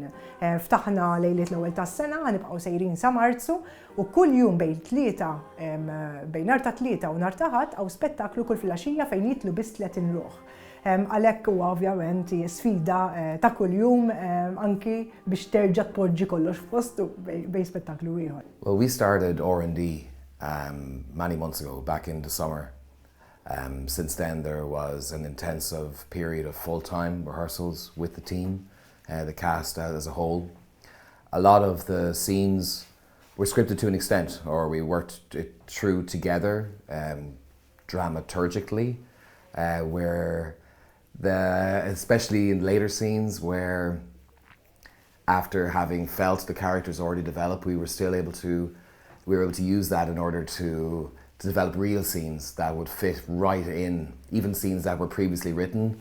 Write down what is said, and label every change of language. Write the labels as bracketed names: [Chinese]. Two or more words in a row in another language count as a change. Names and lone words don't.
[Maltese] Ftaħna lejliet l-ewwel tas-sena, nibqgħu sejrin sa Marzu u kuljum bejn nhar ta' tlieta u nhar ta' ħadd hawn spettaklu kull filgħaxija fejn jitlu biss 30 ruħ. Għalhekk huwa ovvjament sfida ta' kuljum anki biex terġa' tpoġġi kollox f'postu bejn spettaklu ieħor. [English] Well, we started R&D many months ago, back in the summer. Since then there was an intensive period of full-time rehearsals with the team, the cast as a whole. A lot of the scenes were scripted to an extent, or we worked it through together dramaturgically, especially in later scenes where after having felt the characters already developed, we were able to use that in order to develop real scenes that would fit right in, even scenes that were previously written.